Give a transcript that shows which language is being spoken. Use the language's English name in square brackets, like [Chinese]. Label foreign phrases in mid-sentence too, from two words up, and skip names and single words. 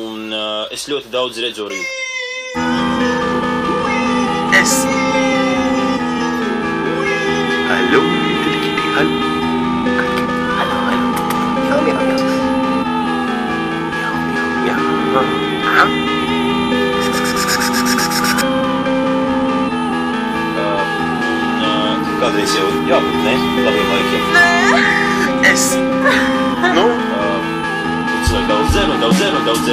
[Latvian] es ļoti daudz redzu arī. Es. [English] Hallo, little kitty, hallo. [Latvian] Hallo, hallo. Miau, miau, miau. Miau, miau, miau. Aha. Kādreiz jau jābūt, ne? Labiem laikiem. Nē. Es. Nu? Cilvēki daudz dzer.